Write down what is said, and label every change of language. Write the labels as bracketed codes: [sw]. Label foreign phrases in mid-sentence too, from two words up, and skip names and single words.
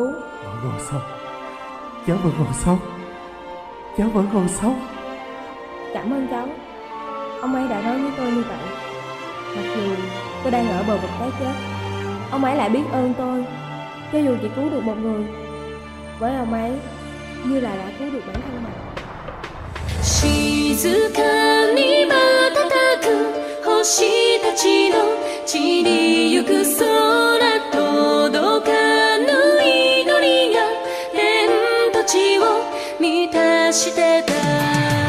[vi] Vẫn còn sống. Cháu vẫn còn sống. Cháu vẫn còn sống. Cảm ơn cháu. Ông ấy đã nói với tôi như vậy. Mặc dù tôi đang ở bờ vực cái chết, ông ấy lại biết ơn tôi. Cho dù chỉ cứu được một người, với ông ấy như là đã cứu được bản thân mình. [ja] 静かに瞬く星たちの散りゆく空届かぬ祈りが天と地を満たしてた